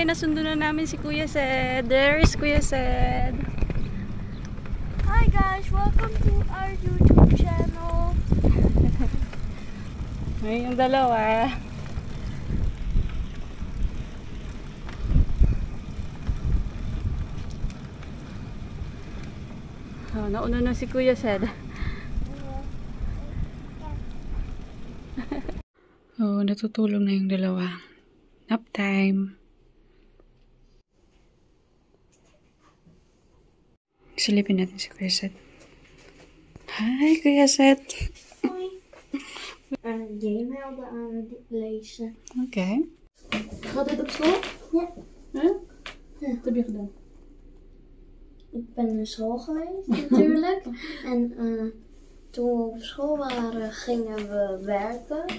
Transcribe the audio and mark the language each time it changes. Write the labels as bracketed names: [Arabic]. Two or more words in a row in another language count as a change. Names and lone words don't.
[Filipino] Nasundo na namin si Kuya Said. [English] There is Kuya Said. Hi guys, welcome to our YouTube channel. [Filipino] Ay, yung dalawa. Oh, nauna na si Kuya Said. Oh, natutulog na yung dalawa. [English] Nap time. [Filipino] Silipin natin si Kuya Said. Hi, Kuya Said. [Dutch] een game helden aan het lezen. Oké. Gaat dit op school? Ja. Huh? Ja. Wat heb je gedaan? Ik ben naar school geweest natuurlijk. En toen we op school waren gingen we werken.